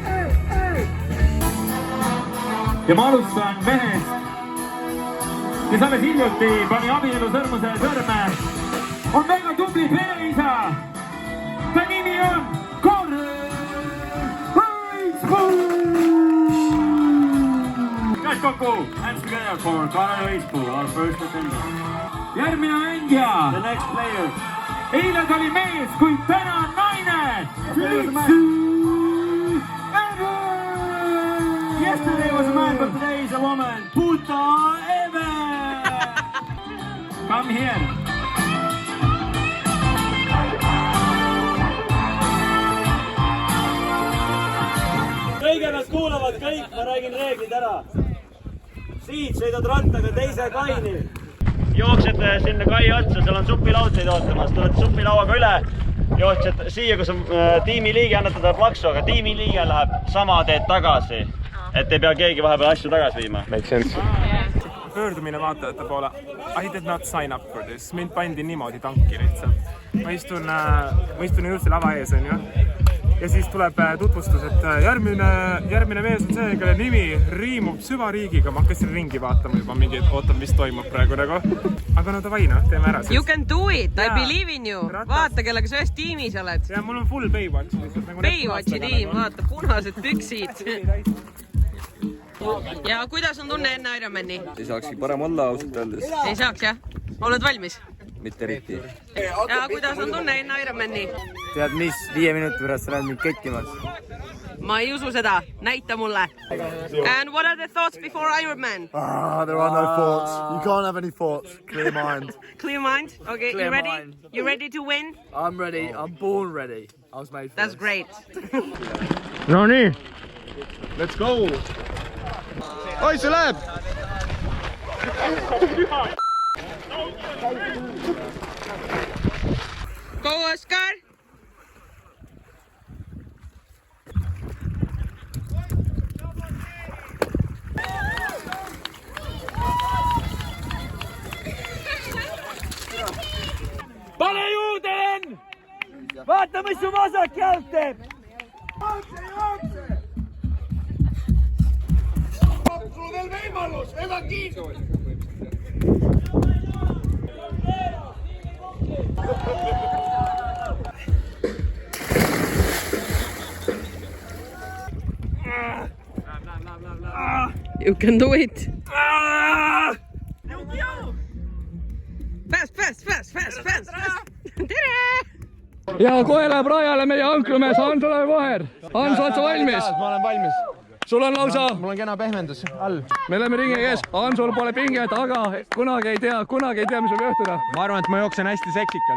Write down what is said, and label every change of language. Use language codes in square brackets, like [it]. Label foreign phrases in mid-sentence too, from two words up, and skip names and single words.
[et] Ja ma alustan mehest, kes alles hiljuti pani abielu sõrmuse sõrme, on väga tubli pereisa. Ta nimi on Karel Õispuu. Käed kokku, [en] hands together for Karel Õispuu, our first attendant. [et] Järgmine mängija. [en] The next player. [et] Eile ta oli mees, kuid täna on naine. [en] Yesterday was a man, but today is a woman. Puta Eve! Come here. [et] Kõigepealt kuulavad kõik, ma räägin reeglid ära. Siit sõidad rattaga teise kaini. Jooksed sinna kai otsa, seal on supilaud teid ootamas. Tuled supilauaga üle, jooksed siia, kus on tiimiliige, annate talle plaksu, aga tiimiliige läheb sama teed tagasi. Et ei pea keegi vahepeal asju tagasi viima. [en] Make sense. [et] Pöördumine vaatajate poole. [en] I did not sign up for this. [et] Mind pandi niimoodi tanki lihtsalt. Ma istun ilusti lava ees, on ju. Ja siis tuleb tutvustus, et järgmine mees on see, kelle nimi riimub süvariigiga. Ma hakkasin ringi vaatama juba mingi, ootan, mis toimub praegu nagu. Aga no davai, no, teeme ära. [en] You can do it, I believe in you. [et] Vaata, kellega sa ühes tiimis oled. Ja mul on full Baywatch. Baywatchi tiim, vaata, punased püksid. Ja kuidas on tunne enne Ironmani? Ei saakski parem olla ausalt öeldes. Ei saaks, jah? Oled valmis? Mitte eriti. Ja kuidas on tunne enne Ironmani? Tead mis, 5 minuti pärast sa näed mind kettimas. Ma ei usu seda, näita mulle. [en] And what are the thoughts before Ironman? There are no thoughts. You can't have any thoughts. Clear mind. Clear mind? Okay, Clear you ready? mind. You ready to win? I'm ready. I'm born ready. I was made for That's this. great. [et] No nii. [en] Let's go. [et] Oi, see läheb! [en] Go, Oskar! [et] Pane juurde, Len! Vaata, mis su vasak jalg teeb! Sul on veel võimalus, evakiidu! [en] You can do it! Fast! [et] Tere! Ja kohe läheb rajale meie ankrumees Hans Olev Vaher. Hans, oled sa valmis? Ma olen valmis. Sul on lausa... Mul on kena pehmendus all. Me oleme ringi käes. Hansul pole pinget, aga kunagi ei tea, mis võib juhtuda. Ma arvan, et ma jooksen hästi seksikalt.